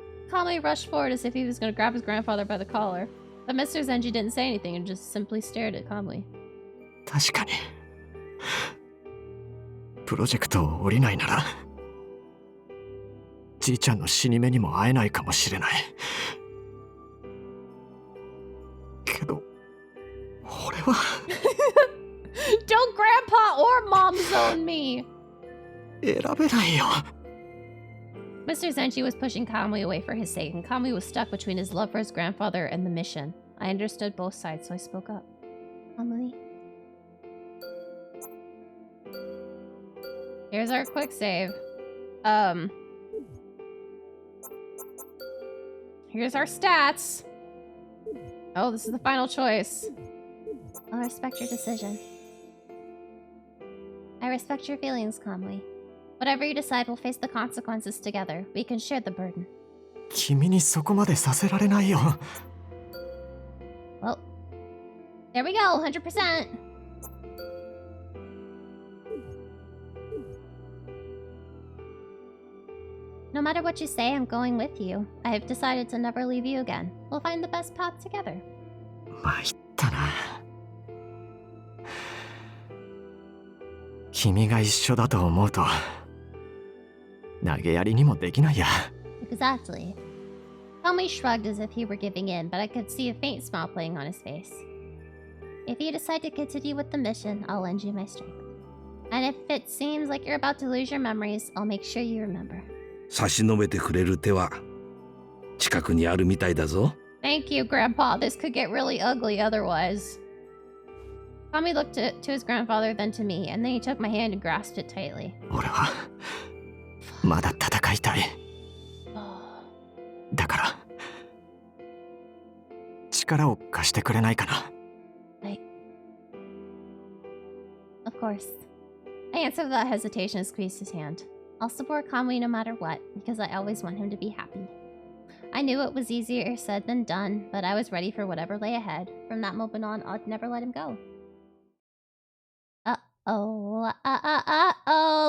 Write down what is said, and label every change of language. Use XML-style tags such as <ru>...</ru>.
<en>Kamui rushed forward as if he was going to grab his grandfather by the collar. But Mr. Zenji didn't say anything and just simply stared at Kamui.</en> <ja>確かに。プロジェクトを降りないなら、じいちゃんの死に目にも会えないかもしれない。けど、俺は。</ja> <en>Don't grandpa or mom zone me!</en> <ja>選べないよ。</ja> <en>Mr. Zenji was pushing Kamui away for his sake, and Kamui was stuck between his love for his grandfather and the mission. I understood both sides, so I spoke up. Kamui? Here's our quick save. Here's our stats. Oh, this is the final choice. I'll respect your decision. I respect your feelings, Kamui. Whatever you decide, we'll face the consequences together. We can share the burden.</en> <ja>君にそこまでさせられないよ。</ja> <en>Well, there we go, 100%. No matter what you say, I'm going with you. I have decided to never leave you again. We'll find the best path together.</en> <ja>参ったな。君が一緒だと思うと、投げやりにもできないや。</ja> <en>Exactly. Kamui shrugged as if he were giving in, but I could see a faint smile playing on his face. If you decide to continue with the mission, I'll lend you my strength. And if it seems like you're about to lose your memories, I'll make sure you remember.</en> <ja>差し伸べてくれる手は近くにあるみたいだぞ。</ja> <en>Thank you, Grandpa. This could get really ugly otherwise. Kamui looked to his grandfather, then to me, and then he took my hand and grasped it tightly.</en> <ja>俺はまだ戦いたい。だから力を貸してくれないかな。</ja> <en>Of course. I answered without hesitation and squeezed his hand. I'll support Kamui no matter what, because I always want him to be happy. I knew it was easier said than done, but I was ready for whatever lay ahead. From that moment on, I'd never let him go. Uh-oh.</en>